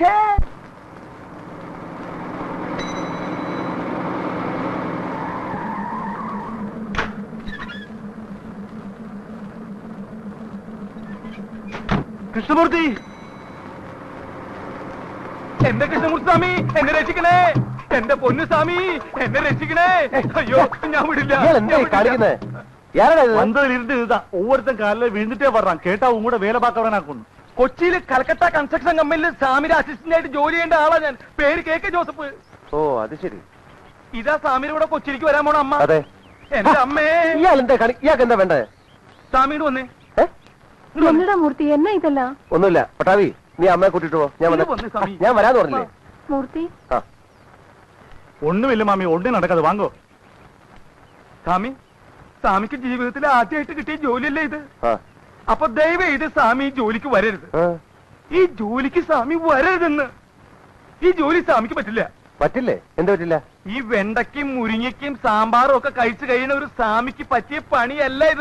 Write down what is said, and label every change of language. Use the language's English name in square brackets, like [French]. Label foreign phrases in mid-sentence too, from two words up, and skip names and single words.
[Malayalam] കൃഷ്ണമൂർത്തി, എന്റെ കൃഷ്ണമൂർത്തി സ്വാമി എന്നെ രക്ഷിക്കണേ. എന്റെ പൊന്നു സ്വാമി എന്നെ രക്ഷിക്കണേ. അയ്യോ ഞാൻ വിടില്ല. [Tamil] வந்ததிலிருந்து இதுதான். ஒவ்வொருத்தன் காலையில விழுந்துட்டே வர்றான். கேட்டா உங்க கூட வேலை பார்க்கறவனாக்கணும். [Malayalam] കൊച്ചിയിൽ കൽക്കട്ട [English] construction companiyil [Malayalam] സ്വാമിയുടെ അസിസ്റ്റന്റ് ആയിട്ട് ജോലി ചെയ്യേണ്ട ആളാ ഞാൻ. പേര് KK ജോസഫ്. ഓ അത് ശരി. ഇതാ സ്വാമിയുടെ കൂടെ കൊച്ചിയിലേക്ക് വരാൻ പോണ അമ്മ. അതെ. എന്റെ അമ്മേ, ഇയാൾക്ക് എന്താ വേണ്ടേ? സ്വാമിയോട് വന്നേ. [Tamil] என்னடா மூர்த்தி, என்னா இதல்ல? [Malayalam] ഒന്നുമില്ല. പട്ടാവി, നീ അമ്മയെ കൂട്ടിട്ട് പോ. വന്നേ സ്വാമി. ഞാൻ വരാന്ന് പറഞ്ഞില്ലേ? മൂർത്തി, [Tamil] ஒண்ணும் இல்ல மாமி, ஒண்ணும் நடக்காது, வாங்கோ. [Malayalam] സ്വാമി, സ്വാമിക്ക് ജീവിതത്തിൽ ആദ്യമായിട്ട് കിട്ടിയ ജോലിയല്ലേ ഇത്? അപ്പൊ ദയവ് ചെയ്ത് സ്വാമി ഈ ജോലിക്ക് വരരുത്. ഈ ജോലിക്ക് സ്വാമി വരരുതെന്ന്. ഈ ജോലി സ്വാമിക്ക് പറ്റില്ല. പറ്റില്ലേ? എന്താ പറ്റില്ല? ഈ വെണ്ടയ്ക്കും മുരിങ്ങയ്ക്കും സാമ്പാറും ഒക്കെ കഴിച്ചു കഴിയുന്ന ഒരു സ്വാമിക്ക് പറ്റിയ പണിയല്ല ഇത്.